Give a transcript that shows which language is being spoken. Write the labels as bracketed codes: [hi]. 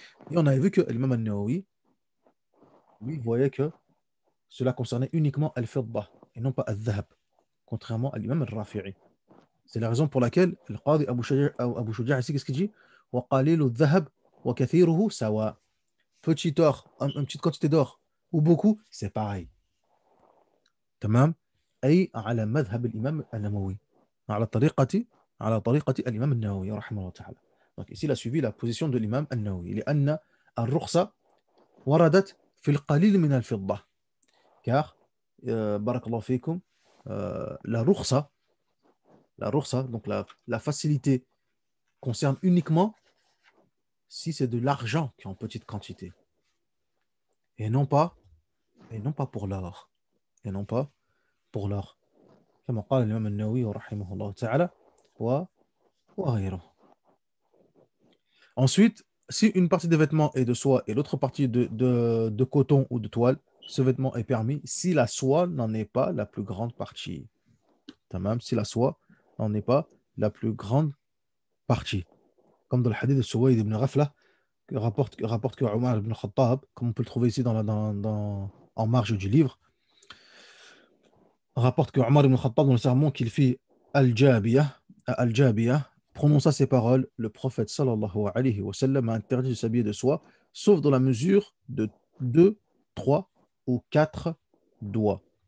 [fr] Et on avait vu que l'imam al-Nawawi, lui, voyait que cela concernait uniquement al-fidda et non pas al-dhahab, contrairement à l'imam al-Rafi'i. C'est la raison pour laquelle le Qadi Abu Shuja' ici, qu'est-ce qu'il dit? [ar] وَقَلِيلُ الذَّهَبْ وَكَثِيرُهُ سَوَاء. [fr] Petit or, une petite quantité d'or, ou beaucoup, c'est pareil. [ar] تمام؟ أي على مذهب الإمام النووي على طريقة الإمام النووي رحمه الله تعالى. [fr] Donc ici, il a suivi la position de l'imam النووي [ar] لأن الرخصة وردت في القليل من الفضة. [fr] Car, [ar] بارك الله فيكم, [fr] la rukhsa, donc la facilité, concerne uniquement si c'est de l'argent qui est en petite quantité. Et non pas, pour l'or. Et non pas pour l'or. [ar] كما قال الإمام النووي رحمه الله تعالى وغيره. [fr] Ensuite, si une partie des vêtements est de soie et l'autre partie de coton ou de toile, ce vêtement est permis si la soie n'en est pas la plus grande partie. Tamam, si la soie n'en est pas la plus grande partie. Comme dans le hadith de Suwayd ibn Ghafla, rapporte que Omar ibn Khattab, comme on peut le trouver ici en marge du livre, rapporte que Omar ibn Khattab, dans le sermon qu'il fit Al-Jabiyah, prononça ces paroles: le prophète sallallahu alayhi wa sallam a interdit de s'habiller de soie, sauf dans la mesure de 2, 3 ou 4 doigts.